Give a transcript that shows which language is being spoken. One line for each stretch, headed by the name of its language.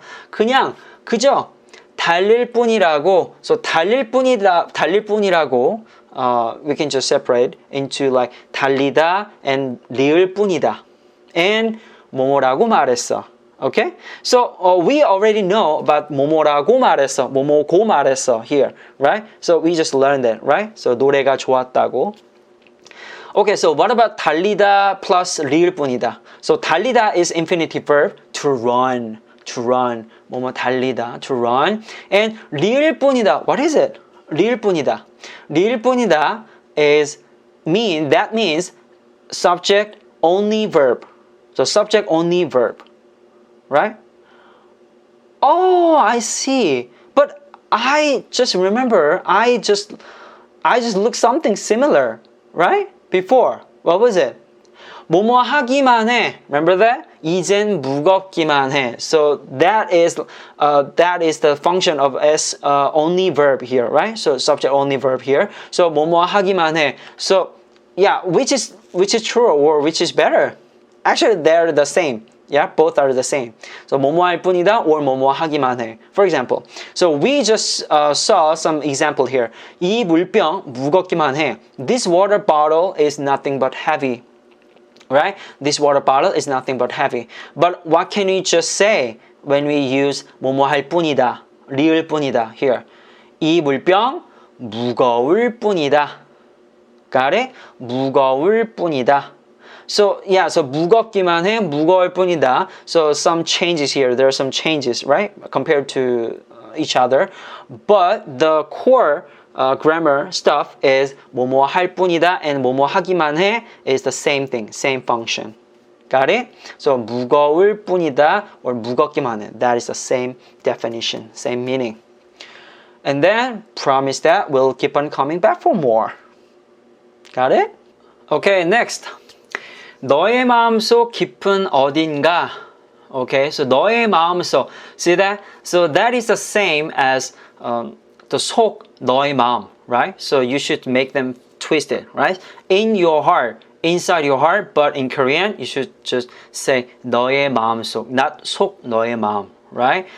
Korean: 그냥, 그저 달릴 뿐이라고. So 달릴 뿐이라고.
English: We can just separate into like 달리다 and 리을 뿐이다.
Korean: And 뭐뭐라고 말했어.
English: Okay? So we already know about 뭐뭐라고 말했어, 뭐뭐고 말했어 here, right? So we just learned that, right?
Korean: So 노래가 좋았다고.
English: Okay, so what about 달리다 plus 리을 뿐이다? So 달리다 is infinitive verb to run, 뭐뭐 달리다, to run. And 리을 뿐이다, what is it?
Korean: 리을 뿐이다.
English: 리을 뿐이다 that means subject only verb. So subject only verb. Right? Oh, I see. But I just remember, I just looked something similar, right? Before. What was it? 뭐뭐 하기만 해. Remember that?
Korean: 이젠 무겁기만 해.
English: So that is the function of S only verb here, right? So subject only verb here.
Korean: So 뭐뭐 하기만 해.
English: So yeah, which is true or which is better? Actually, they're the same. Yeah, both are the same.
Korean: So 뭐뭐 할 뿐이다 or 뭐뭐 하기만 해.
English: For example, so we just saw some example here.
Korean: 이 물병 무겁기만 해.
English: This water bottle is nothing but heavy. Right? This water bottle is nothing but heavy. But what can we just say when we use 뭐뭐 할 뿐이다, 리을 뿐이다 here?
Korean: 이 물병 무거울 뿐이다. Got it? 무거울 뿐이다. So yeah, so 무겁기만 해, 무거울 뿐이다.
English: So some changes here. There are some changes, right, compared to each other. But the core grammar stuff is 뭐뭐 할 뿐이다 and 뭐뭐 하기만 해 is the same thing, same function. Got it?
Korean: So 무거울 뿐이다 or 무겁기만 해.
English: That is the same definition, same meaning. And then promise that we'll keep on coming back for more. Got it? Okay, next.
Korean: 너의 마음속 깊은 어딘가.
English: Okay, so 너의 마음속. See that? So that is the same as the 속, 너의 마음, right? So you should make them twisted, right? In your heart, inside your heart, but in Korean, you should just say 너의 마음속, not 속 너의 마음, right?